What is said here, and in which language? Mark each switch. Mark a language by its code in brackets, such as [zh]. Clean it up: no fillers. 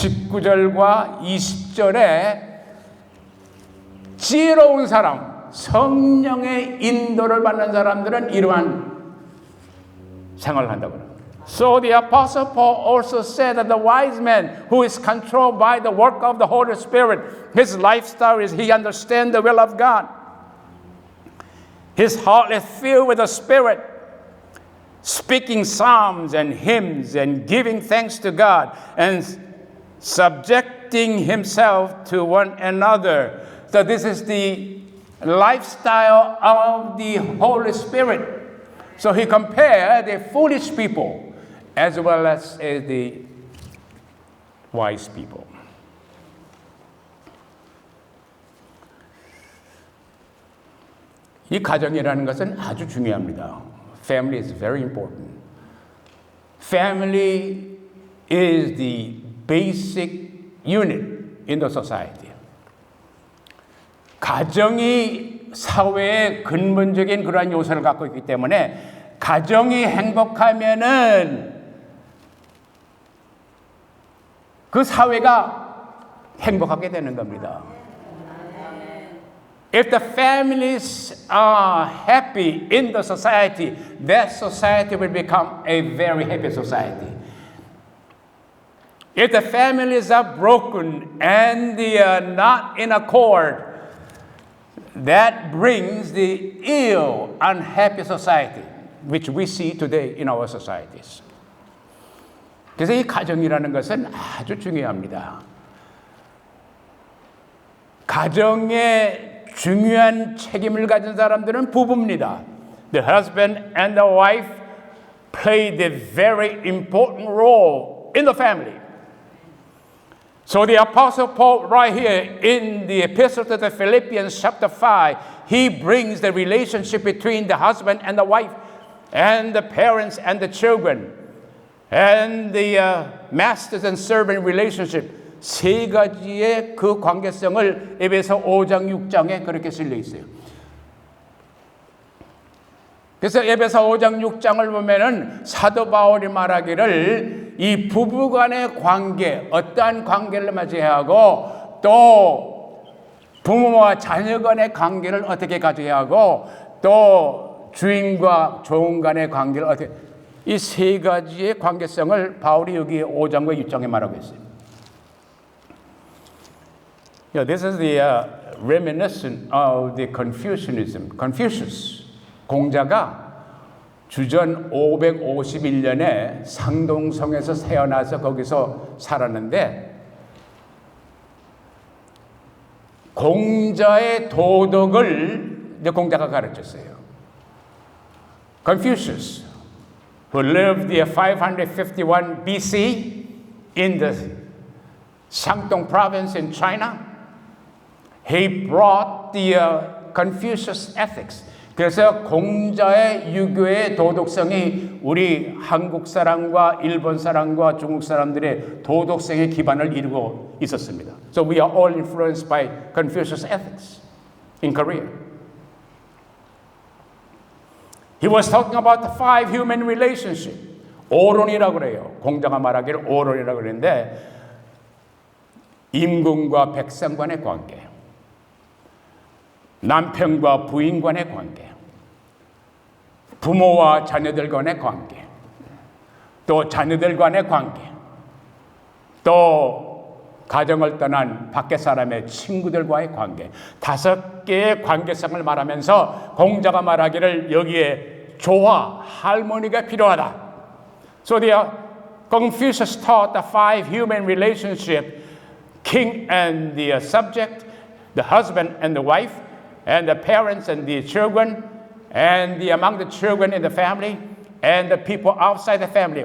[ko] 19절과 20절에 지혜로운 사람, 성령의 인도를 받는 사람들은 이러한 생활을 한다고 합니다. [en] So the Apostle Paul also said that the wise man who is controlled by the work of the Holy Spirit, his lifestyle is he understands the will of God. His heart is filled with the Spirit, speaking psalms and hymns and giving thanks to God and subjecting himself to one another. So this is the lifestyle of the Holy Spirit. So he compared the foolish people as well as the wise people. [ko] 이 가정이라는 것은 아주 중요합니다. [en] Family is very important. Family is the basic unit in the society. [ko] 가정이 사회의 근본적인 그러한 요소를 갖고 있기 때문에 가정이 행복하면은 그 사회가 행복하게 되는 겁니다. [en] If the families are happy in the society, that society will become a very happy society. If the families are broken and they are not in accord, that brings the ill, unhappy society, which we see today in our societies. [ko] 그래서 이 가정이라는 것은 아주 중요합니다. 가정에 중요한 책임을 가진 사람들은 부부입니다. [en] The husband and the wife play the very important role in the family. So the Apostle Paul right here in the Epistle to the Philippians chapter 5, he brings the relationship between the husband and the wife and the parents and the children and the masters and servant relationship. [ko] 세 가지의 그 관계성을 에베소 5장 6장에 그렇게 실려 있어요. 그래서 에베소 5장 6장을 보면은 사도 바울이 말하기를 이 부부간의 관계, 어떠한 관계를 맞이해야 하고 또 부모와 자녀 간의 관계를 어떻게 가져야 하고 또 주인과 종 간의 관계를 어떻게, 이 세 가지의 관계성을 바울이 여기 5장과 6장에 말하고 있어요. [en] Yeah, this is the reminiscent of the Confucianism. [ko] Confucius, 공자가 주전 551년에 상동성에서 태어나서 거기서 살았는데 공자의 도덕을 이제 공자가 가르쳤어요. [en] Confucius, who lived in 551 BC in the Shandong province in China, he brought the Confucius ethics. [ko] 그래서 공자의 유교의 도덕성이 우리 한국 사람과 일본 사람과 중국 사람들의 도덕성의 기반을 이루고 있었습니다. [en] So we are all influenced by Confucius ethics in Korea. He was talking about the 5 human relationship. [ko] 오론이라고 그래요. 공자가 말하기를 오론이라고 그러는데 임금과 백성 간의 관계, 남편과 부인 간의 관계, 부모와 자녀들 간의 관계, 또 자녀들 간의 관계, 또 가정을 떠난 밖에 사람의 친구들과의 관계, 5개의 관계성을 말하면서 공자가 말하기를 여기에 조화, 할머니가 필요하다. [en] So Confucius taught the 5 human relationship, king and the subject, the husband and the wife, and the parents and the children, and among the children in the family, and the people outside the family.